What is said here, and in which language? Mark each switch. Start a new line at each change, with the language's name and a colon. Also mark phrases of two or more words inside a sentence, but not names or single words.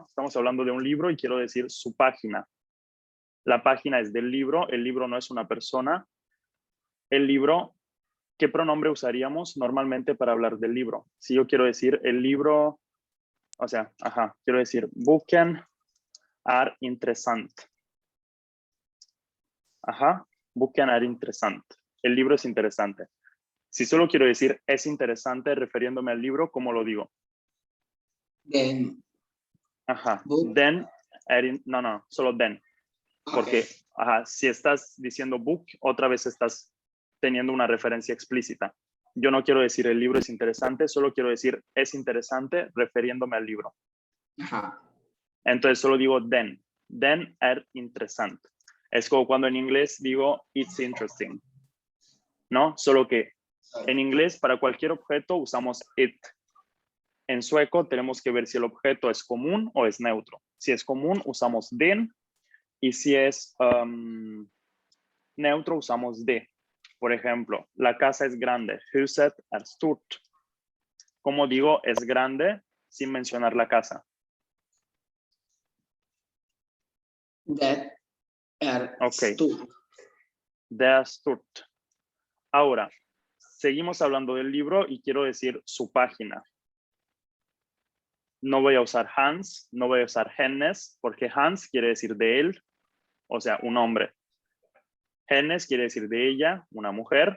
Spanish: Estamos hablando de un libro y quiero decir su página. La página es del libro, el libro no es una persona. El libro, ¿qué pronombre usaríamos normalmente para hablar del libro? Si yo quiero decir el libro, o sea, quiero decir
Swedish: boken är intressant. Boken är intressant.
Spanish: El libro es interesante. Si solo quiero decir es interesante refiriéndome al libro, ¿cómo lo digo?
Swedish: Den. Book. Den,
Spanish: no, solo den. Porque, si estás diciendo book, otra vez estás teniendo una referencia explícita. Yo no quiero decir el libro es interesante, solo quiero decir es interesante refiriéndome al libro. Entonces solo digo den.
Swedish: Den är intressant.
Spanish: Es como cuando en inglés digo
English: it's interesting.
Spanish: ¿No? Solo que en inglés para cualquier objeto usamos it. En sueco tenemos que ver si el objeto es común o es neutro. Si es común usamos den y si es neutro usamos de. Por ejemplo, la casa es grande.
Swedish: Huset är stort.
Spanish: ¿Cómo digo es grande sin mencionar la casa?
Swedish: Det är stort. Det är stort.
Spanish: Ahora, seguimos hablando del libro y quiero decir su página. No voy a usar Hans, no voy a usar Hennes, porque Hans quiere decir de él, o sea, un hombre. Hennes quiere decir de ella, una mujer.